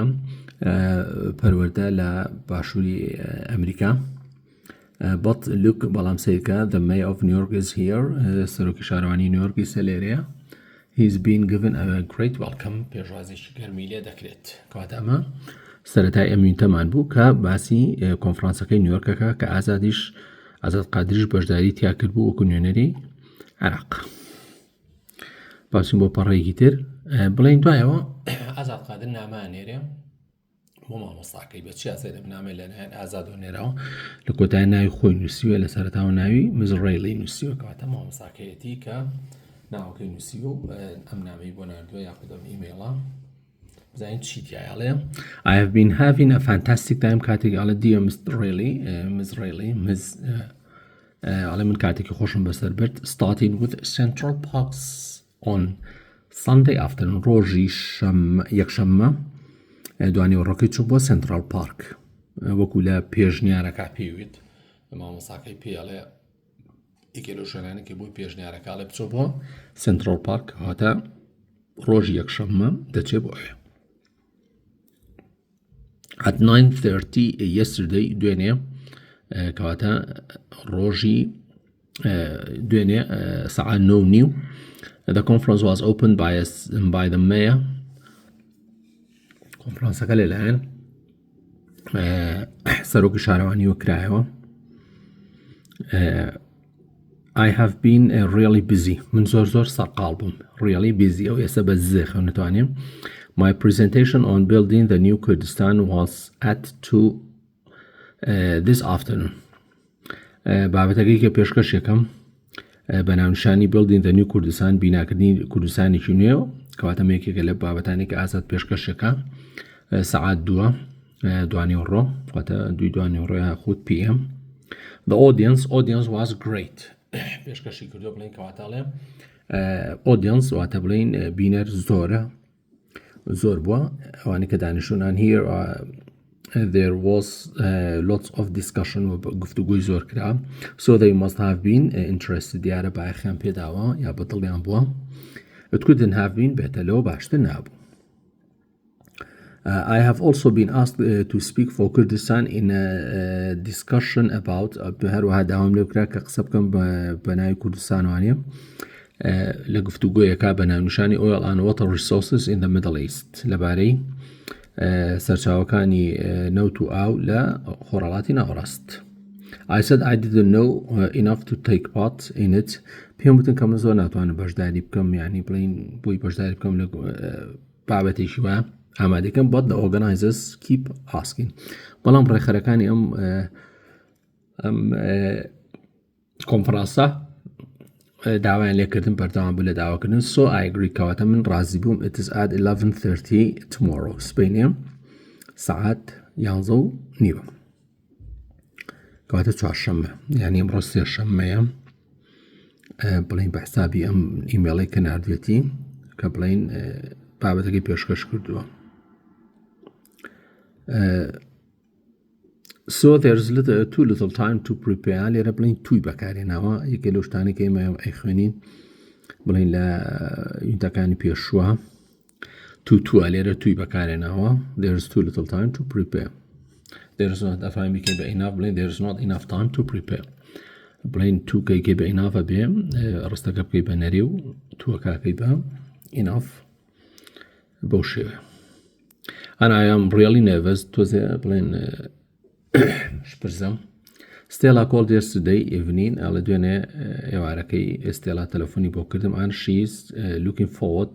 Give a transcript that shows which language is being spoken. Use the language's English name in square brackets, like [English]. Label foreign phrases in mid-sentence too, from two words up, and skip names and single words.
[Central Kurdish] پەروەردە لە باشووری ئەمریکا [English] but look [Central Kurdish] بەڵام سیرکە [English] the mayor of New York is here [Central Kurdish] سەرۆکی شارەوانی نیویۆرکی سەلێرەیە [English] he's been given a great welcome [Central Kurdish] پێشوازێکی گەرمی لێ دەکرێت کەواتە ئەمە سەرەتای ئەمینتەمان بوو کە باسی کۆنفرانسەکەی نیویۆرکەکە کە ئازاد قادریش بەشداری تیا کرد بوو وەکو نوێنەری عێراق باسیم بۆ پەڕێکی تر بڵێن دوایەوە ئازاد قادر نامانێرێ بۆ مامۆستاکەی بە چی ئاسێدە بنامێ لەلایەن ئازاد و نێراوە لە کۆتای ناوی خۆی نووسیوە لە سەرەتاوە ناوی مزڕێڵی نووسیوە کەواتە مامۆستاکەیەتی کە ناوەکەی نووسی و ئەم نامەی بۆ ناردووە یاخود ئەم ئیمێڵە بزانین چی تایاڵێ [English] I have been having a fantastic time [Central Kurdish] کاتێک ئەڵێ dear مزڕێڵی ئەڵێ من کاتێکی خۆشم بەسەر برد [English] starting with Central Parks on Sunday afternoon [Central Kurdish] ڕۆژی یەکشەممە دوانەوە ڕۆکەی چوو بۆ سنترال پارک وەکو لە پێشنیارەکە پێویت مامۆستاکەی پێڵێ یەکێ لەو شوێنانە کە بۆی پێشنیارەکە بچۆ بۆ سنترال پارک هاتە ڕۆژی یەکشەممە دەچێ بۆ ئەوێ. [English] At 9:30 yesterday [Central Kurdish] دوێنێ کەواتە ڕۆژی دوێنێ سەعات 9:30 [English] the conference was opened by the mayor. [Central Kurdish] کۆنفرانسەکە لەلایەن سەرۆکی شارەوانیوە کرایەوە. [English] I have been really busy. [Central Kurdish] من زۆر سەرقاڵ بووم. [English] Really busy [Central Kurdish] ئەو ئێستا بە زێ خەونەتوانیم. [English] My presentation on building the new Kurdistan was at 2 this afternoon. [Central Kurdish] بابەتەکەی کە پێشکەش یەکەم بە ناونیشانی [English] building the new Kurdistan [Central Kurdish] بیناکردنی کوردستانێکی نوێ کەواتە یەکێکە لە بابەتانی کە ئازاد پێشکەشەکە سەعات 2 دوانیوەڕۆ کەواتە 2 دوانیوەڕۆ یاخود PM. [English] The audience was great. [Central Kurdish] پێشکەشی کردو بڵین کەواتاڵێ audience واتە بڵین بینەر زۆر بووە ئەوانی کە دانیشتوونان [English] here there was lots of discussion [Central Kurdish] و گفتوگوی زۆر کرا [English] so they must have been interested [Central Kurdish] دیارە باەخیان پێداوە یا بەدڵیان بووە. [English] It couldn't have been better [Central Kurdish] لەوە باشتر نابوو. [English] I have also been asked to speak for Kurdistan in a discussion about [Central Kurdish] هەروەها داوام لێ بکرا کە قسە بکەم بە ناوی کوردستانوانە لە گفتوگویەکە بە ناونیشانی [English] oil and water resources in the Middle East [Central Kurdish] لەبارەی سەرچاوەکانی نەوت و ئاو لە خۆڕەڵاتی ناوەڕاست. [English] I said I didn't know enough to take part in it. [Central Kurdish] پێم وتن کە من زۆر ناتوانم بەشداری بکەم یعنی بڵین بۆی بەشداری بکەم لە بابەتێکی وایە ئامادەکەم [English] but the organizers keep asking. [Central Kurdish] بەڵام ڕێخەرەکانی ئەم کۆنفرانسە داوایان لێکردن بەردەوام بوو لە داواکردن [English] so I agree [Central Kurdish] کەواتە من ڕازی بووم. [English] It is at 11:30 tomorrow [Central Kurdish] سبەینێ سەعات 11:30 کەواتە چوارشەممە یعنی ئەمڕۆ سێشەممەیە بڵین بە حسابی ئەم ئیمێڵی کە نردوێتی کە بڵین بابەتەکەی پێشکەش کردووە. [English] So there's too little time to prepare. [Central Kurdish] لێرە بڵین توی بەکارێناوە یەکێ لەو شتانی کە ئێمە ئەیخوێنین بڵین لە یونتەکانی پێشووە تووە لێرە توی بەکارێناوە. [English] There's too little time to prepare. There's not [Central Kurdish] ئەفایم بکەین بە [English] enough بڵین there's not enough time to prepare. [Central Kurdish] بڵین تووکەیکەی بە ئینافە بێ ڕستەکە بکەی بە نەری و تووەکەکەی بە enough بەو شێوێ. [English] And I am really nervous [Central Kurdish] تۆزێ بڵین شپرزەم. [English] Stella called yesterday evening [Central Kurdish] ئەڵە دوێنێ ئێوارەکەی ئێستێلا تەلەفۆنی بۆ کردم [English] and she's looking forward.